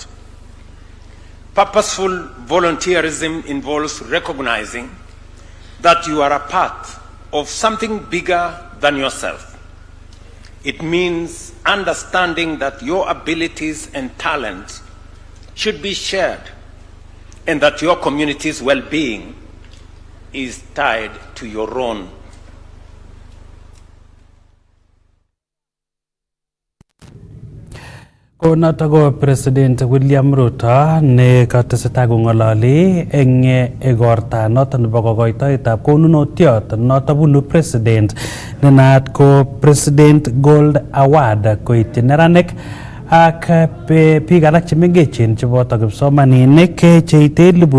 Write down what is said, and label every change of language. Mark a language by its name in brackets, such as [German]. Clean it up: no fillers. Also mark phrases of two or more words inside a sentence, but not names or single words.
[English] Purposeful volunteerism involves recognizing that you are a part of something bigger than yourself. It means understanding that your abilities and talents should be shared, and that your community's well-being is tied to your own. [Kalenjin] Konoto President William Ruto ne katestai kong'ololi eng igorta noton nebo kokoitoetab konunotiot noton bunu President ne naat ko President Gold Award koityi neranik ak biik alak chemengechen cheboto kipsomaninik cheite